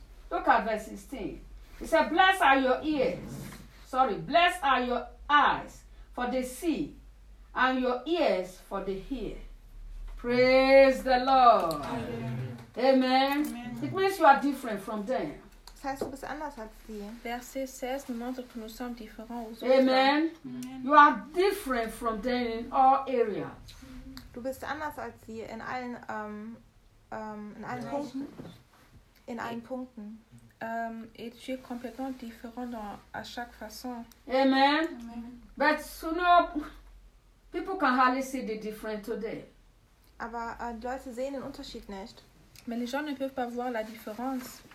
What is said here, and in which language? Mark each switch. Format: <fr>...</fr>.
<en>look at verse 16. It says, "Blessed are your ears," "blessed are your eyes, for they see, and your ears, for they hear." Praise the Lord. Amen. Amen. It means you are different from them.</en> <fr>Verset 16 nous montre que nous sommes différents aux autres. Amen.</fr> <en>You are different from them in all areas.</en> <de>Du bist anders als sie in allen Punkten.</de> <fr>Et tu es complètement différent à chaque façon. Amen.</fr> <en>But you know, people can hardly see the difference today.</en> <de>Aber die Leute sehen den Unterschied nicht.</de> <fr>Mais les gens ne peuvent pas voir la différence.</fr>